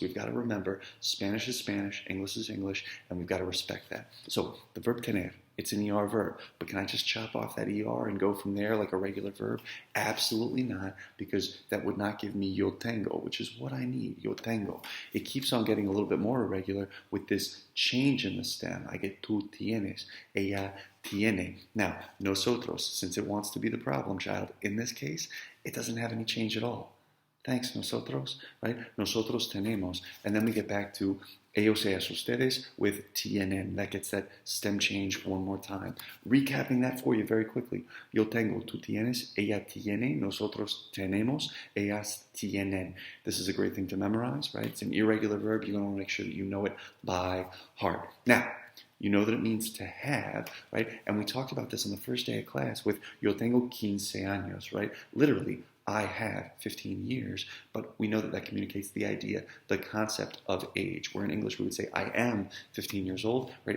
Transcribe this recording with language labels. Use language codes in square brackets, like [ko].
[en] We've got to remember Spanish is Spanish, English is English, and we've got to respect that. So the verb tener, it's an ER verb, but can I just chop off that ER and go from there like a regular verb? Absolutely not, because that would not give me [es] yo tengo, [en] which is what I need, yo tengo. It keeps on getting a little bit more irregular with this change in the stem. I get [es] tú tienes, ella tiene. [en] Now, nosotros, since it wants to be the problem child, in this case, it doesn't have any change at all. Thanks, nosotros, right? [es] Nosotros tenemos. [en] And then we get back to [es] ellos, ellas, ustedes [en] with tienen. That gets that stem change one more time. Recapping that for you very quickly. [es] Yo tengo, tú tienes, ella tiene, nosotros tenemos, ellas tienen. [en] This is a great thing to memorize, right? It's an irregular verb. You're going to want to make sure that you know it by heart. Now, you know that it means to have, right? And we talked about this on the first day of class with [es] yo tengo 15 años, [en] right? Literally, I have 15 years, but we know that that communicates the idea, the concept of age, where in English we would say I am 15 years old, right?